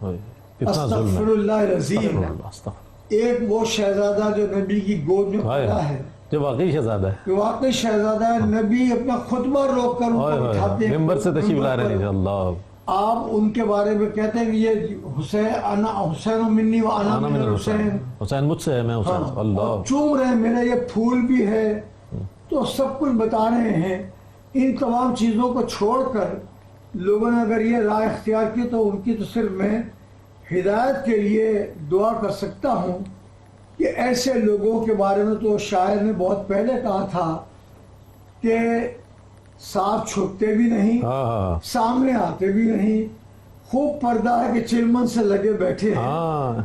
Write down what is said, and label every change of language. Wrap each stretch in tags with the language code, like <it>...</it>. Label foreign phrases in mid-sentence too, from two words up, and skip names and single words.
<ar>استغفر اللہ العظیم۔</ar> <ur>ایک وہ شہزادہ جو نبی کی گود میں پڑا ہے، جو واقعی شہزادہ ہے، جو واقعی شہزادہ ہے، نبی اپنا خطبہ روک کر ان کو اٹھاتے ہیں، ممبر سے تشریف لا رہے ہیں، اللہ آپ ان کے بارے میں کہتے ہیں کہ یہ حسین</ur> <ar>منی و انا من الحسین،</ar> <ur>حسین مجھ سے ہے، میں حسین، اللہ چوم رہے ہیں، میرا یہ پھول بھی ہے، تو سب کچھ بتا رہے ہیں۔ ان تمام چیزوں کو چھوڑ کر لوگوں نے اگر یہ رائے اختیار کی تو ان کی تو صرف میں ہدایت کے لیے دعا کر سکتا ہوں کہ ایسے لوگوں کے بارے میں تو شاعر نے بہت پہلے کہا تھا کہ صاف چھپتے بھی نہیں، سامنے آتے بھی نہیں، خوب پردہ ہے کہ چلمن سے لگے بیٹھے ہیں۔</ur>